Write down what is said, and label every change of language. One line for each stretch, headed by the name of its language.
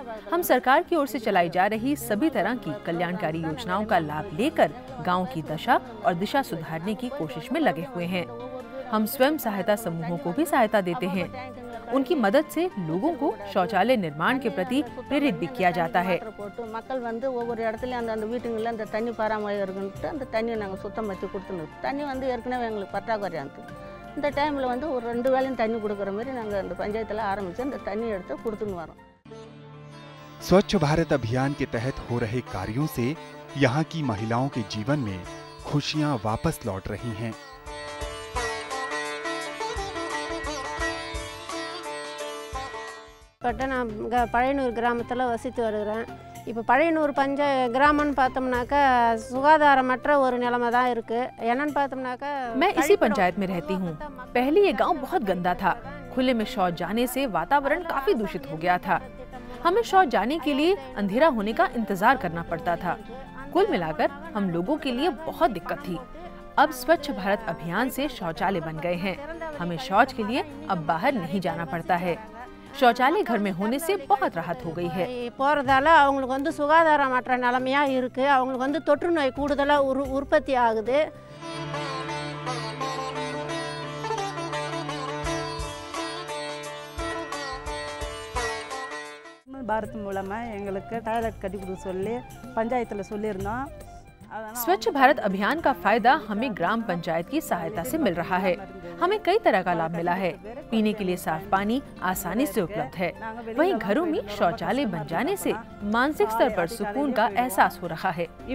Hindi: हम सरकार की ओर से चलाई जा रही सभी तरह की कल्याणकारी योजनाओं का लाभ लेकर गांव की दशा और दिशा सुधारने की कोशिश में लगे हुए हैं। हम स्वयं सहायता समूहों को भी सहायता देते हैं। उनकी मदद से लोगों को शौचालय निर्माण के प्रति प्रेरित भी किया जाता है।
Tamil: மக்கள் வந்து ஒவ்வொரு இடத்துலயும் அந்த வீட்டுங்களில் அந்த தண்ணி பராமரிக்கிறதுக்கு அந்த தண்ணியை நாங்கள் சுத்தம் வச்சு கொடுத்துருந்தோம். தண்ணி வந்து ஏற்கனவே எங்களுக்கு பற்றாக்குறையாக இருந்தது. இந்த டைமில் வந்து ஒரு 2 வேளையும் தண்ணி கொடுக்குற மாதிரி நாங்கள் அந்த பஞ்சாயத்தில் ஆரம்பித்து அந்த தண்ணி எடுத்து கொடுத்துன்னு வரோம்।
Hindi: स्वच्छ भारत अभियान के तहत हो रहे कार्यों से यहाँ की महिलाओं के जीवन में खुशियाँ वापस लौट रही हैं।
Tamil: நான் பழையனூர் கிராமத்தில் வசித்து வருகிறேன். இப்போ பழையனூர் கிராமம்னு பார்த்தோம்னாக்கா சுகாதாரமற்ற ஒரு நிலைமை தான் இருக்கு. என்னன்னு பார்த்தோம்னாக்கா
Hindi: मैं इसी पंचायत में रहती हूँ। पहले ये गांव बहुत गंदा था। खुले में शौच जाने से वातावरण काफी दूषित हो गया था। हमें शौच जाने के लिए अंधेरा होने का इंतजार करना पड़ता था। कुल मिलाकर हम लोगों के लिए बहुत दिक्कत थी। अब स्वच्छ भारत अभियान से शौचालय बन गए हैं। हमें शौच के लिए अब बाहर नहीं जाना पड़ता है। शौचालय घर में होने से बहुत राहत हो गई है।
Tamil: போறதால அவங்களுக்கு வந்து சுகாதாரமற்ற நிலைமையா இருக்கு. அவங்களுக்கு வந்து தொற்று நோய் கூடுதலா உற்பத்தி ஆகுது. பாரத் மூலமா எங்களுக்கு டாய்லெட் கட்டி கொடுக்க சொல்லி பஞ்சாயத்துல சொல்லியிருந்தோம்।
Hindi: स्वच्छ भारत अभियान का फायदा हमें ग्राम पंचायत की सहायता से मिल रहा है। हमें कई तरह का लाभ मिला है। पीने के लिए साफ पानी आसानी से उपलब्ध है। वहीं घरों में शौचालय बन जाने से मानसिक स्तर पर सुकून का एहसास हो रहा है।